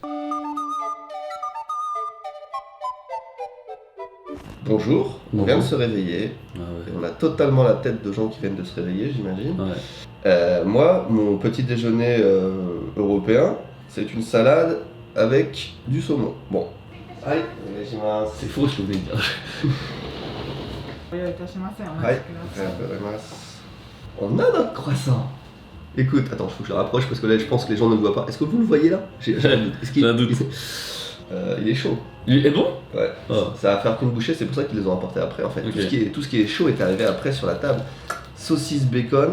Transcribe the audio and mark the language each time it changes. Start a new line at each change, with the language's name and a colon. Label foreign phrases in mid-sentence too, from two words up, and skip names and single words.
French: Bonjour, on vient de se réveiller. Ah Et on a totalement la tête de gens qui viennent de se réveiller, j'imagine. ouais. Moi, mon petit déjeuner européen, c'est une salade avec du saumon. Bon. Allez, C'est faux ce que vous voulez dire.
Japanese: ご用意いたします。お待はいちください。
French: On a notre croissant. Écoute, attends, il faut que je le rapproche parce que là je pense que les gens ne le voient pas. Est-ce que vous le voyez là? J'ai un doute. Est-ce qu'il- J'ai un doute. Il est chaud. Il est bon? Ouais. Oh. Ça va faire qu'une bouchée, c'est pour ça qu'ils les ont apportés après en fait. Ok. Tout ce qui est chaud est arrivé après sur la table. Saucisse bacon.